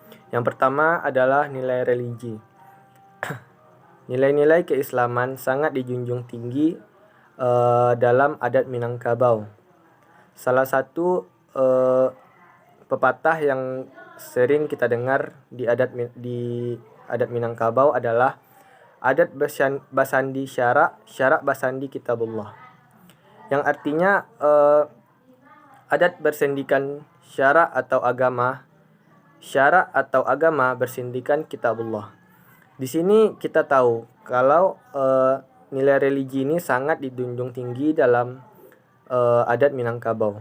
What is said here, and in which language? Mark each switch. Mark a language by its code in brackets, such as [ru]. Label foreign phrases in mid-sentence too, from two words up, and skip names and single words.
[id] Yang pertama adalah nilai religi. Nilai-nilai keislaman sangat dijunjung tinggi dalam adat Minangkabau. Salah satu pepatah yang sering kita dengar di adat Minangkabau adalah [min] adat basandi syarak, syarak basandi kitabullah. [id] Yang artinya adat bersendikan syarak atau agama bersendikan kitabullah. Di sini kita tahu kalau nilai religi ini sangat dijunjung tinggi dalam adat Minangkabau.